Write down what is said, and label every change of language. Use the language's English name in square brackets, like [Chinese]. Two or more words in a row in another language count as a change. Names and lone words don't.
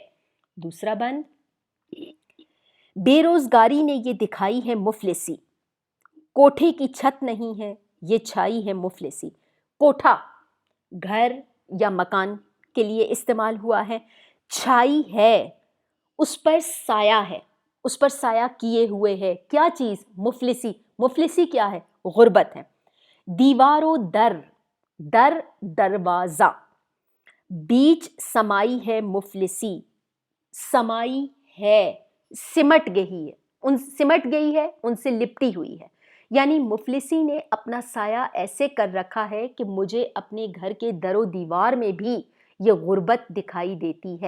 [Urdu] دوسرا بند، بے روزگاری نے یہ دکھائی ہے مفلسی، کوٹھے کی چھت نہیں ہے یہ چھائی ہے مفلسی۔ کوٹھا گھر یا مکان کے لیے استعمال ہوا ہے، چھائی ہے اس پر سایہ ہے، اس پر سایہ کیے ہوئے ہے، کیا چیز؟ مفلسی۔ مفلسی کیا ہے؟ غربت ہے۔ دیوار و در، در دروازہ، بیچ سمائی ہے مفلسی، سمائی ہے، سمٹ گئی ہے، ان سے لپٹی ہوئی ہے. یعنی مفلسی نے اپنا سایہ ایسے کر رکھا ہے کہ مجھے اپنے گھر کے درو دیوار میں بھی یہ غربت دکھائی دیتی ہے.